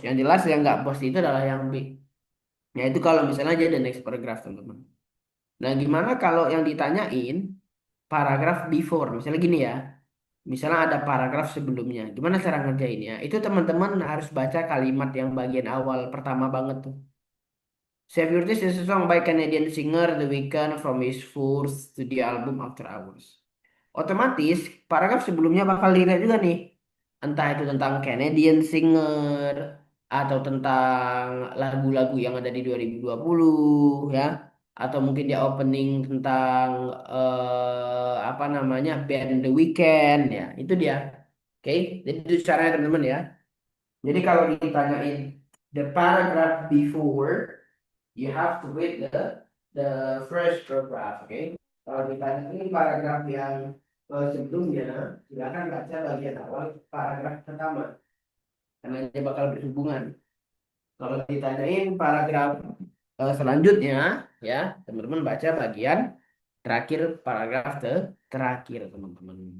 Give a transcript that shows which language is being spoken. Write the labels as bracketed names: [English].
[Indonesian] Yang jelas yang nggak post itu adalah yang B. Ya itu kalau misalnya aja [English] the next paragraph [Indonesian] teman-teman. Nah gimana kalau yang ditanyain paragraf before, misalnya gini ya, misalnya ada paragraf sebelumnya, gimana cara ngerjainnya? Itu teman-teman harus baca kalimat yang bagian awal pertama banget tuh. [English] Save Your Tears is a song by Canadian singer The Weeknd from his fourth studio album After Hours. [Indonesian] Otomatis paragraf sebelumnya bakal dilihat juga nih. Entah itu tentang Canadian singer atau tentang lagu-lagu yang ada di 2020 ya. Atau mungkin dia opening tentang apa namanya band The Weeknd ya. Itu dia. Oke, jadi itu caranya teman-teman ya. Jadi kalau ditanyain [English] the paragraph before, you have to read the first paragraph, oke? [Indonesian] Kalau ditanya ini paragraf yang sebelumnya, silakan baca bagian awal paragraf pertama, karena dia bakal berhubungan. Kalau ditanyain paragraf selanjutnya, ya teman-teman baca bagian terakhir paragraf terakhir teman-teman.